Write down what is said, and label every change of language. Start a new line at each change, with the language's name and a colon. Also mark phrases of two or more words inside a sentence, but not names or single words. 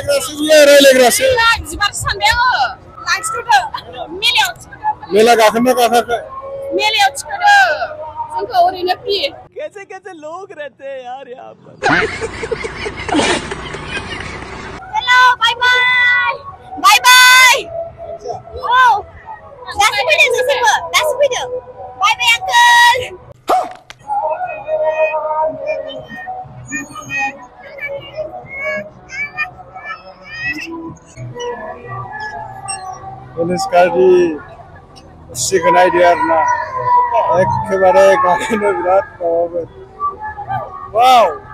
Bodo: रायलायग्रासो बिबार सानबाय आङो लाखिथ'दो मेलायाव थिखोदो मेला गाखोना गाखाखै मेलायाव थिखोदो जोंखौ ओरैनो फ्रि
Hindi: कैसे कैसे लोग रहते हैं यार यहाँ पर
English: hello bye bye bye bye
Bodo: औ दासो फैदों नोंसोरबो दासो फैदों
English: bye bye uncle
Bodo: अनुष्कानि खुसिखौ नायदो आरोना एखेबारे गाखोनो बिराद माबाबो वाव